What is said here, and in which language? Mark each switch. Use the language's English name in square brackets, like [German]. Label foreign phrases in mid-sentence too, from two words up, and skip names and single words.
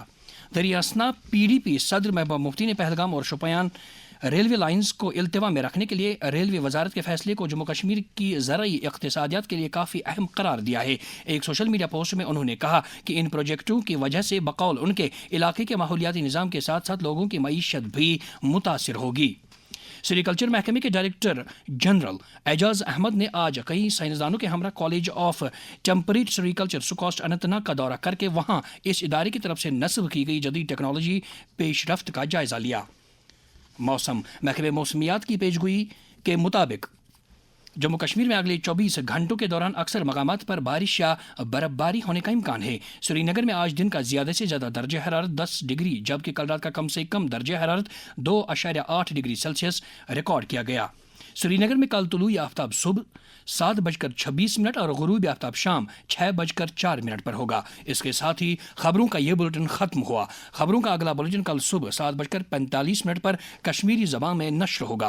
[Urdu] دریاسنا پی ڈی پی صدر محبوبہ مفتی نے پہلگام اور شوپیان ریلوے لائنز کو التوا میں رکھنے کے لیے ریلوے وزارت کے فیصلے کو جموں کشمیر کی زرعی اقتصادیات کے لیے کافی اہم قرار دیا ہے۔ ایک [English] social media post [Urdu] میں انہوں نے کہا کہ ان پروجیکٹوں کی وجہ سے بقول ان کے علاقے کے ماحولیاتی نظام کے ساتھ ساتھ لوگوں کی معیشت بھی متاثر ہوگی۔ سیریکلچر محکمے کے [English] director general [Urdu] اعجاز احمد نے آج کئی سائنسدانوں کے ہمراہ کالج آف ٹیمپریٹ سیریکلچر سکوسٹ اننت ناگ کا دورہ کر کے وہاں اس ادارے کی طرف سے نصب کی گئی جدید ٹیکنالوجی پیش رفت کا جائزہ لیا۔ موسم محکمہ موسمیات کی پیشگوئی کے مطابق جموں کشمیر میں اگلے 24 گھنٹوں کے دوران اکثر مقامات پر بارش یا برف باری ہونے کا امکان ہے۔ سری نگر میں آج دن کا زیادہ سے زیادہ درجہ حرارت 10 ڈگری جبکہ کل رات کا کم سے کم درجہ حرارت 2.8 ڈگری سیلسیس ریکارڈ کیا گیا۔ سری نگر میں کل طلوع آفتاب صبح 7:26 اور غروب آفتاب شام 6:04 پر ہوگا۔ اس کے ساتھ ہی خبروں کا یہ بلٹن ختم ہوا۔ خبروں کا اگلا بلٹن کل صبح 7:45 پر کشمیری زبان میں نشر ہوگا۔